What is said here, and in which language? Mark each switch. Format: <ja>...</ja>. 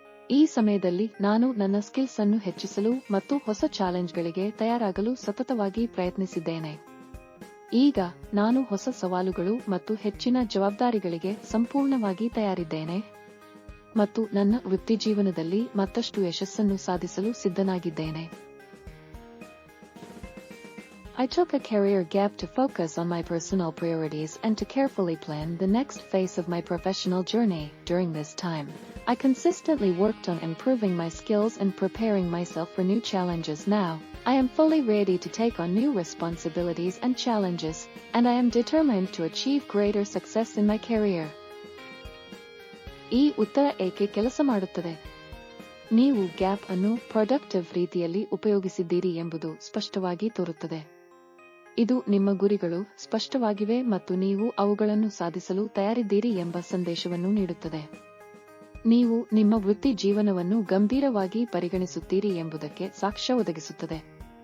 <kn>ಈ ಸಮಯದಲ್ಲಿ ನಾನು ನನ್ನ ಸ್ಕಿಲ್ಸ್ ಅನ್ನು ಹೆಚ್ಚಿಸಲು ಮತ್ತು ಹೊಸ ಚಾಲೆಂಜ್ಗಳಿಗೆ ತಯಾರಾಗಲು ಸತತವಾಗಿ ಪ್ರಯತ್ನಿಸಿದ್ದೇನೆ. ಈಗ ನಾನು ಹೊಸ ಸವಾಲುಗಳು ಮತ್ತು ಹೆಚ್ಚಿನ ಜವಾಬ್ದಾರಿಗಳಿಗೆ ಸಂಪೂರ್ಣವಾಗಿ ತಯಾರಿದ್ದೇನೆ ಮತ್ತು ನನ್ನ ವೃತ್ತಿಜೀವನದಲ್ಲಿ ಮತ್ತಷ್ಟು ಯಶಸ್ಸನ್ನು ಸಾಧಿಸಲು ಸಿದ್ಧನಾಗಿದ್ದೇನೆ.</kn> <en>I took a career gap to focus on my personal priorities and to carefully plan the next phase of my professional journey. During this time, I consistently worked on improving my skills and preparing myself for new challenges. Now, I am fully ready to take on new responsibilities and challenges, and I am determined to achieve greater success in my career.</en> <kn>ಈ ಉತ್ತರ ಏಕೆ ಕೆಲಸ ಮಾಡುತ್ತದೆ? ನೀವು gap ಅನ್ನು productive ರೀತಿಯಲ್ಲಿ ಉಪಯೋಗಿಸಿದ್ದೀರಿ ಎಂಬುದು ಸ್ಪಷ್ಟವಾಗಿ ತೋರುತ್ತದೆ. ಇದು ನಿಮ್ಮ ಗುರಿಗಳು ಸ್ಪಷ್ಟವಾಗಿವೆ ಮತ್ತು ನೀವು ಅವುಗಳನ್ನು ಸಾಧಿಸಲು ತಯಾರಿದ್ದೀರಿ ಎಂಬ ಸಂದೇಶವನ್ನು ನೀಡುತ್ತದೆ. ನೀವು ನಿಮ್ಮ ವೃತ್ತಿ ಜೀವನವನ್ನು ಗಂಭೀರವಾಗಿ ಪರಿಗಣಿಸುತ್ತೀರಿ ಎಂಬುದಕ್ಕೆ ಸಾಕ್ಷ್ಯ ಒದಗಿಸುತ್ತದೆ.</kn>